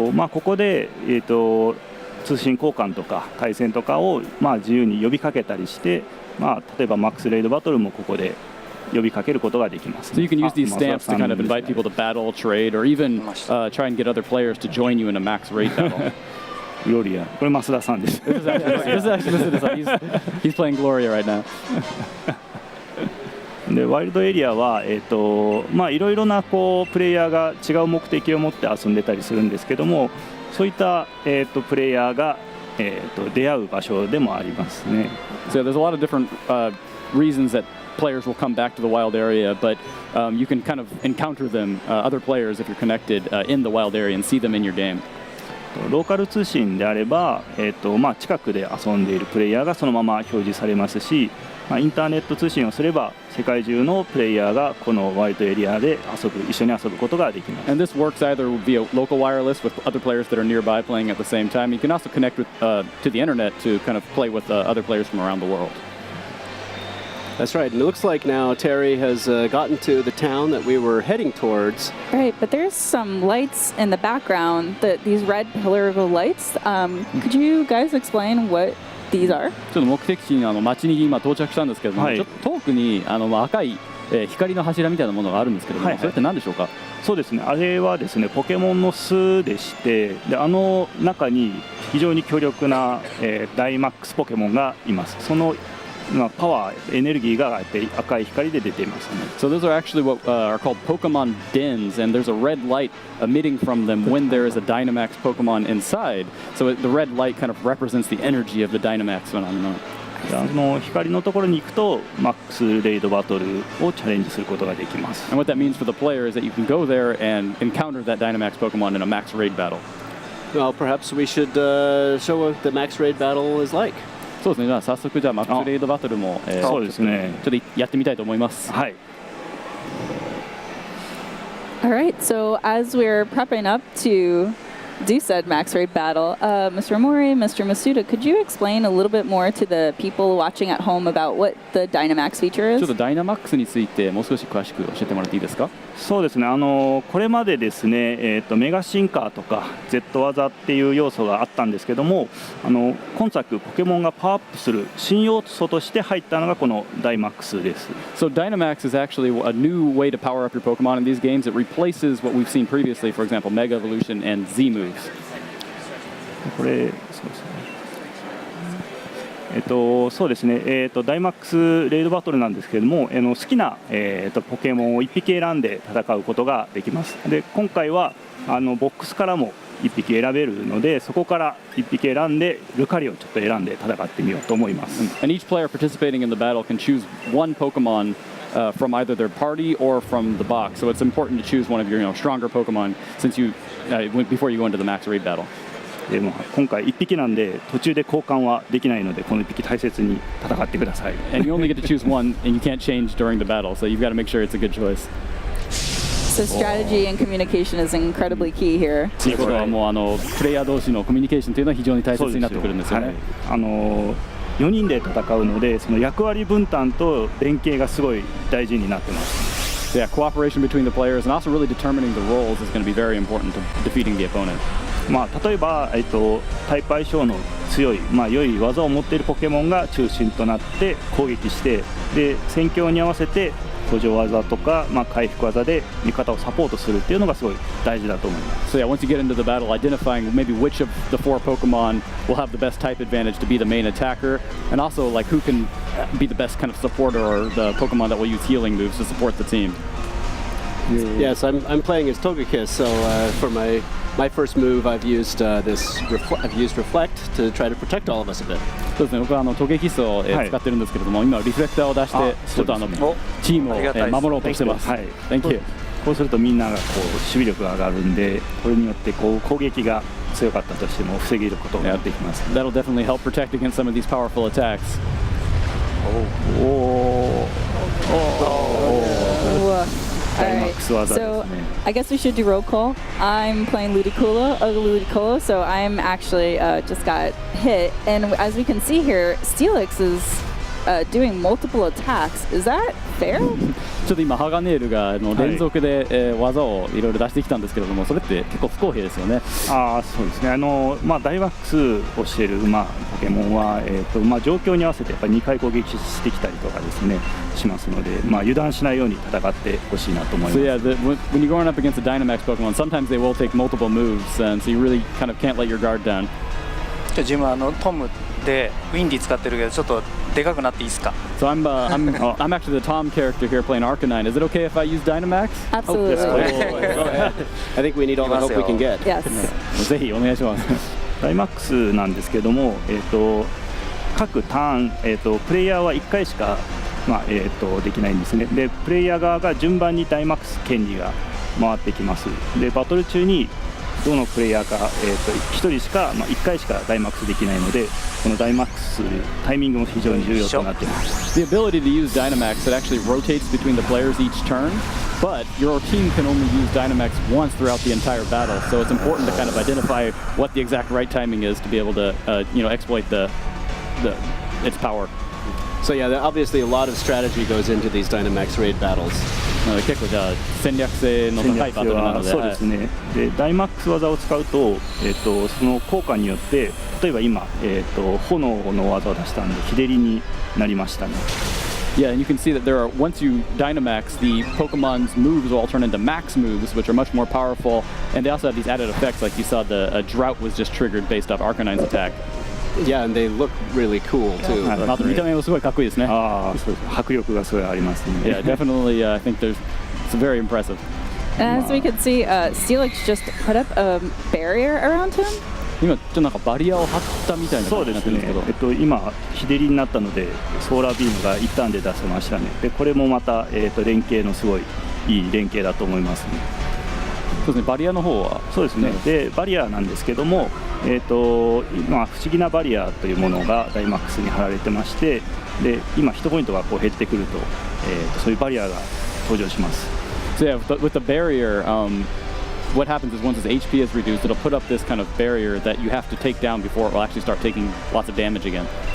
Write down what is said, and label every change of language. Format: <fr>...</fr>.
<ja>ここで通信交換とか対戦とかを自由に呼びかけたりして、例えばマックスレイドバトルもここで呼びかけることができます。</ja> <en>So you can use these stamps to kind of invite people to battle, trade, or even try and get other players to join you in a max raid battle.</en> <ja>Gloria. これ増田さんです。</ja> <en>This is actually Masuda-san. He's playing Gloria right now.</en> <ja>でワイルドエリアはいろいろなプレイヤーが違う目的を持って遊んでたりするんですけども、そういった、プレイヤーが、出会う場所でもありますね。</ja> <en>So there's a lot of different reasons that players will come back to the wild area, but you can kind of encounter them, other players, if you're connected in the wild area and see them in your game.</en> <ja>ローカル通信であれば、近くで遊んでいるプレイヤーがそのまま表示されますし、インターネット通信をすれば世界中のプレイヤーがこのワイドエリアで一緒に遊ぶことができます。</ja> <en>And this works either via local wireless with other players that are nearby playing at the same time. You can also connect with, to the internet to kind of play with other players from around the world. That's right. And it looks like now Terry has gotten to the town that we were heading towards. Right, but there's some lights in the background, these red pillar lights. Could you guys explain what these are?</en> <ja>ちょっと目的地の町に今到着したんですけども、ちょっと遠くに赤い光の柱みたいなものがあるんですけども、それって何でしょうか？そうですね、あれはですね、ポケモンの巣でして、で中に非常に強力な、ダイマックスポケモンがいます。そのパワー、エネルギーが赤い光で出ていますね。</ja> <en>So those are actually what are called Pokemon dens, and there's a red light emitting from them when there is a Dynamax Pokemon inside. So the red light kind of represents the energy of the Dynamax phenomenon.</en> <ja>光のところに行くとマックスレイドバトルをチャレンジすることができます。</ja> <en>And what that means for the player is that you can go there and encounter that Dynamax Pokemon in a max raid battle. Well, perhaps we should show what the max raid battle is like.</en> <ja>そうですね。じゃあ早速じゃあマックスレイドバトルもそうですね。ちょっとやってみたいと思います。はい。</ja> <en>All right, so as we're prepping up to do said max raid battle, Mr. Mori, Mr. Masuda, could you explain a little bit more to the people watching at home about what the Dynamax feature is?</en> <ja>ちょっとダイナマックスについてもう少し詳しく教えてもらっていいですか？そうですね、これまでですね、メガシンカーとか Z 技っていう要素があったんですけども、今作ポケモンがパワーアップする新要素として入ったのがこのダイマックスです。</ja> <en>So Dynamax is actually a new way to power up your Pokemon in these games. It replaces what we've seen previously, for example, Mega Evolution and Z moves.</en> <ja>これそうですね。そうですね、ダイマックスレイドバトルなんですけれども、好きな、ポケモンを1匹選んで戦うことができます。で今回はボックスからも1匹選べるので、そこから1匹選んでルカリをちょっと選んで戦ってみようと思います。</ja> <en>And each player participating in the battle can choose one Pokemon from either their party or from the box. So it's important to choose one of your stronger Pokemon since you before you go into the max raid battle.</en> <ja>でも今回1匹なんで途中で交換はできないので、この1匹大切に戦ってください。</ja> <en>And you only get to choose one, and you can't change during the battle, so you've got to make sure it's a good choice. So strategy and communication is incredibly key here.</en> <ja>ということはもうプレイヤー同士のコミュニケーションというのは非常に大切になってくるんですよね。 4人で戦うので、その役割分担と連携がすごい大事になってます。</ja> <en>Yeah, cooperation between the players and also really determining the roles is going to be very important to defeating the opponent. 例えば、タイプ相性の強い、良い技を持っているポケモンが中心となって攻撃して、で戦況に合わせて補助技とか、回復技で味方をサポートするっていうのがすごい大事だと思います。 So yeah, once you get into the battle, identifying maybe which of the 4 Pokemon will have the best type advantage to be the main attacker, and also like who can be the best kind of supporter or the Pokemon that will use healing moves to support the team. Yes, I'm playing as Togekiss, so for my first move, I've used Reflect to try to protect all of us a bit.</en> <ja>そうですね、僕はトゲキスを使ってるんですけれども、今リフレクターを出してちょっとチームを守ろうとしてます。</ja> <en>Thank you.</en> <ja>こうするとみんなが守備力が上がるんで、これによって攻撃が強かったとしても防げることができます。</ja> <en>That'll definitely help protect against some of these powerful attacks. All right, so I guess we should do roll call. I'm playing Ludicolo, so I'm actually just got hit. And as we can see here, Steelix is doing multiple attacks. Is that fair?</en> <ja>ちょっと今ハガネールが連続で技をいろいろ出してきたんですけれども、それって結構不公平ですよね。そうですね。ダイマックスをしているポケモンは状況に合わせてやっぱり2回攻撃してきたりとかですねしますので、油断しないように戦ってほしいなと思います。</ja> <en>So yeah, when you're going up against a Dynamax Pokemon, sometimes they will take multiple moves, and so you really kind of can't let your guard down.</en> <ja>自分トムでウィンディ使ってるけどちょっとでかくなっていいですか？</ja> <en>So I'm actually the Tom character here playing Arcanine. Is it okay if I use Dynamax? Absolutely. I think we need all the help we can get. Yes.</en> <ja>ぜひお願いします。ダイマックスなんですけども、各ターン、プレイヤーは1回しかできないんですね。でプレイヤー側が順番にダイマックス権利が回ってきます。でバトル中にどのプレイヤーか、1人しか、1回しかダイマックスできないので、このダイマックスするタイミングも非常に重要となっています。</ja> <en>The ability to use Dynamax, it actually rotates between the players each turn, but your team can only use Dynamax once throughout the entire battle, so it's important to kind of identify what the exact right timing is to be able to exploit its power. So yeah, obviously a lot of strategy goes into these Dynamax raid battles.</en> <ja>結構じゃあ戦略性の高いバトルなので、そうですね。でダイマックス技を使うと、その効果によって例えば今、炎の技を出したんで日照りになりましたね。</ja> <en>Yeah, and you can see that there are, once you Dynamax, the Pokemon's moves will all turn into max moves, which are much more powerful, and they also have these added effects, like you saw the drought was just triggered based off Arcanine's attack. Yeah, and they look really cool too.</en> <ja>あと見た目もすごいかっこいいですね。そうです。迫力がすごいありますね。</ja> <en>Yeah, definitely. I think it's very impressive. And as we can see, Steelix just put up a barrier around him.</en> <ja>今ちょっとなんかバリアを張ったみたいな感じになってるんですけど。そうですね。今日照りになったのでソーラービームが一旦で出せましたね。でこれもまた連携のすごいいい連携だと思いますね。そうですね。バリアの方はそうですね。でバリアなんですけども、今不思議なバリアというものがダイマックスに貼られてまして、で今ヒットポイントがこう減ってくると、そういうバリアが登場します。</ja> <en>So yeah, with the barrier, what happens is once its HP is reduced, it'll put up this kind of barrier that you have to take down before it will actually start taking lots of damage again.</en>